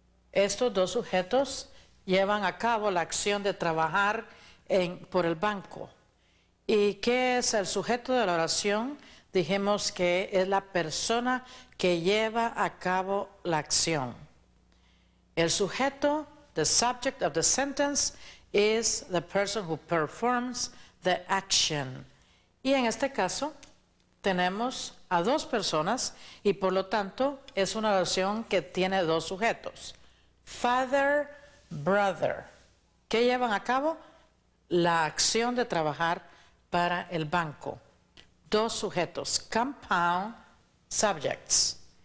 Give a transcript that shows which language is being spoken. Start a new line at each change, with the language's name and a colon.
Spanish: Estos dos sujetos llevan a cabo la acción de trabajar por el banco. ¿Y qué es el sujeto de la oración? Dijimos que es la persona que lleva a cabo la acción. El sujeto,
English: the subject of the sentence, is the person who performs the action.
Spanish: Y en este caso tenemos a dos personas y por lo tanto es una oración que tiene dos sujetos.
English: Father, brother,
Spanish: que llevan a cabo la acción de trabajar para el banco. Dos sujetos,
English: compound subjects.